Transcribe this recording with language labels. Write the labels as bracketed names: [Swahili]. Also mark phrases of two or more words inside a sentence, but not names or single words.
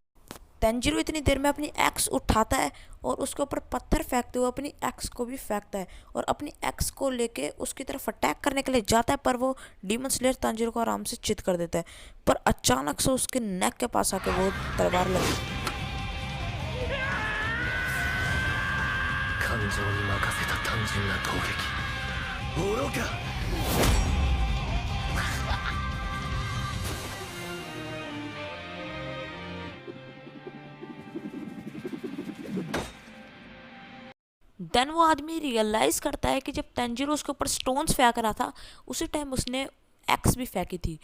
[Hindi] तेंजिरो इतनी देर में अपनी एक्स उठाता है और उसके ऊपर पत्थर फेंकते हुए अपनी एक्स को भी फेंकता है और अपनी एक्स को लेके उसकी तरफ अटैक करने के लिए जाता है, पर वो डीमन स्लेयर तेंजिरो को आराम से चित कर देता है। पर अचानक से उसके नेक के पास आके वो तलवार लगी। [Japanese] 感情に任せた単純な攻撃愚か [Hindi] देन वो आदमी रियलाइज़ करता है कि जब तेंजिरो उसके ऊपर स्टोन्स फेंक रहा था उसी टाइम उसने एक्स भी फेंकी थी।